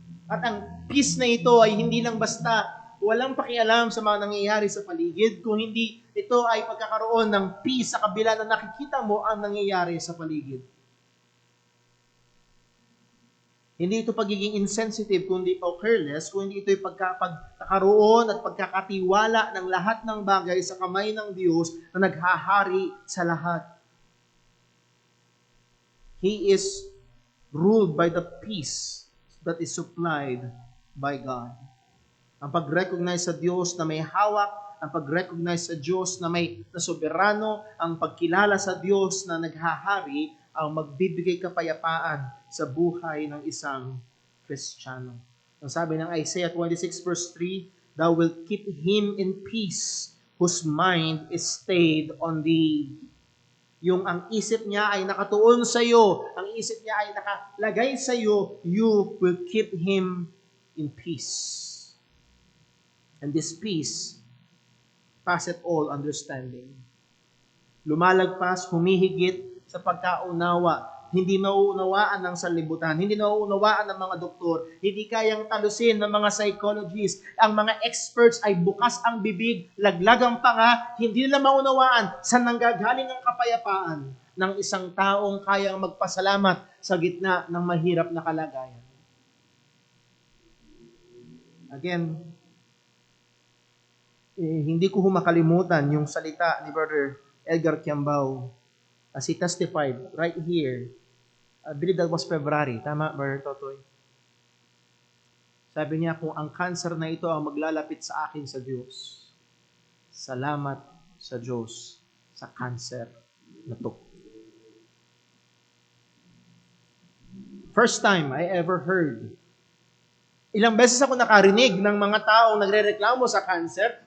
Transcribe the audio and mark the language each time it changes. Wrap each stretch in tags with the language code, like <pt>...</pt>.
<tl>At ang peace na ito ay hindi lang basta walang pakialam sa mga nangyayari sa paligid, kung hindi ito ay pagkakaroon ng peace sa kabila na nakikita mo ang nangyayari sa paligid. Hindi ito pagiging insensitive kundi o careless, kundi ito ay pagkakaroon at pagkakatiwala ng lahat ng bagay sa kamay ng Diyos na naghahari sa lahat.</tl> <en>He is ruled by the peace that is supplied by God.</en> <tl>Ang pag-recognize sa Diyos na may hawak, ang pag-recognize sa Diyos na may soberano, ang pagkilala sa Diyos na naghahari, ang magbibigay kapayapaan sa buhay ng isang Kristiyano. Ang sabi ng</tl> <en>Isaiah 26 verse 3, Thou wilt keep him in peace, whose mind is stayed on Thee.</en> <tl>Yung ang isip niya ay nakatuon sa iyo, ang isip niya ay nakalagay sa iyo,</tl> <en>you will keep him in peace. And this peace passeth all understanding.</en> <tl>Lumalagpas, humihigit sa pagkaunawa. Hindi nauunawaan ng sanlibutan, hindi nauunawaan ng mga doktor, hindi kayang talusin ng mga psychologists. Ang mga experts ay bukas ang bibig, laglag ang panga, hindi nila maunawaan saan nanggagaling ang kapayapaan ng isang taong kayang magpasalamat sa gitna ng mahirap na kalagayan. Again, hindi ko makalimutan yung salita ni Brother Edgar Kiambao</tl> <en>as he testified right here. I believe that was February.</en> <tl>Tama, Brother Totoy? Sabi niya, kung ang cancer na ito ang maglalapit sa akin sa Diyos, Salamat sa Diyos sa cancer na to.</tl> <en>First time I ever heard.</en> <tl>Ilang beses ako nakarinig ng mga taong nagrereklamo sa cancer.</tl>